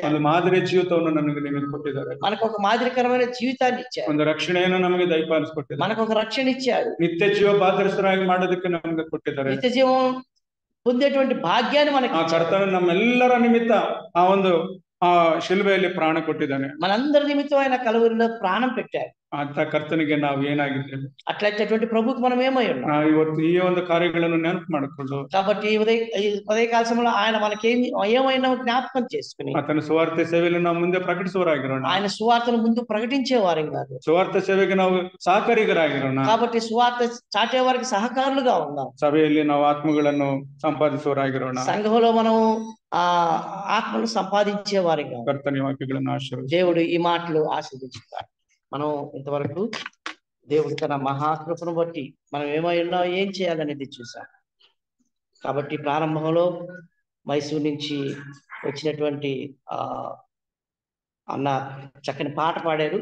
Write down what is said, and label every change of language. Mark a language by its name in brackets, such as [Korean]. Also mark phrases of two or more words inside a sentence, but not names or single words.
[Kannada] ಒಂದು ಮಾದರಿ ಜೀವಿತವನ್ನು ನನಗೆ ನಿಮಗೆ ಕೊಟ್ಟಿದ್ದಾರೆ. [Telugu] మనకు ఒక మాదిరికరమైన జీవితాన్ని ఇచ్చారు. [Kannada] ಒಂದು ರಕ್ಷಣೆಯನ್ನು ನಮಗೆ ದಯಪಾಲಿಸಿಕೊಟ್ಟಿದ್ದಾರೆ. [Telugu] మనకు ఒక రక్షణ ఇచ్చాడు. [Kannada] ನಿತ್ಯ ಜೀವ ಬಾಧ್ಯಸ್ಥರಾಗಿ ಮಾಡೋದಕ್ಕೆ ನಮಗೆ ಕೊಟ್ಟಿದ್ದಾರೆ. [Telugu] నిత్య జీవం పొందేటువంటి భాగ్యాన్ని మనకి [Kannada] ಆ ಕರ್ತನ ನಮ್ಮೆಲ್ಲರ ನಿಮಿತ್ತ ಆ ಒಂದು ಆ ಶಿಲುಬೆಯಲ್ಲಿ ಪ್ರಾಣ ಕೊಟ್ಟಿದ್ದಾನೆ. [Telugu] మనందరి నిమిత్తం ఆయన కలువరిలో ప్రాణం పెట్టారు. [Kannada] ಅಂತ ಕರ್ತನಿಗೆ ನಾವು ಏನಾಗಿದ್ದೇವೆ? [Telugu] అట్లయితే ప్రభుకి మనం ఏమై ఉన్నాం? [Kannada] ಇವತ್ತು ಈ ಒಂದು ಕಾರ್ಯಗಳನ್ನು ನೆನಪು ಮಾಡಿಕೊಂಡು [Telugu] కాబట్టి ఉదయకాల సమయంలో ఆయన మనకేం ఏమైనా జ్ఞాపకం చేసుకుని [Kannada] ಆತನ ಸುವಾರ್ತೆ ಸೇವೆಯಲ್ಲಿ ನಾವು ಮುಂದೆ ಪ್ರಕಟಿಸುವರಾಗಿರೋಣ. [Telugu] ఆయన సువార్తను ముందు ప్రకటించేవారు కాదు, [Kannada] ಸುವಾರ್ತೆ ಸೇವೆಗೆ ನಾವು ಸಹಕಾರಿಗರಾಗಿರೋಣ. [Telugu] కాబట్టి సువార్త చాటే వారికి సహకారులుగా ఉందాం. [Kannada] ಸಭೆಯಲ್ಲಿ ನಾವು ಆತ್ಮಗಳನ್ನು ಸಂಪಾದಿಸುವರಾಗಿರೋಣ. [Telugu] సంఘంలో మనం ఆ ఆత్మను సంపాదించేవారు కాదు. [Kannada] ಕರ್ತನ ವಾಕ್ಯಗಳನ್ನು ಆಶೀರ್ವದಿಸಿ. [Telugu] దేవుడు ఈ మాటలు ఆశీర్వదించుతాడు. మనం ఇంతవరకు దేవుడు తన మహాకృపను బట్టి మనం ఏమై ఉన్నాం, ఏం చేయాలనేది చూసాం. కాబట్టి ప్రారంభంలో మైసూర్ నుంచి వచ్చినటువంటి అన్న చక్కని పాట పాడారు.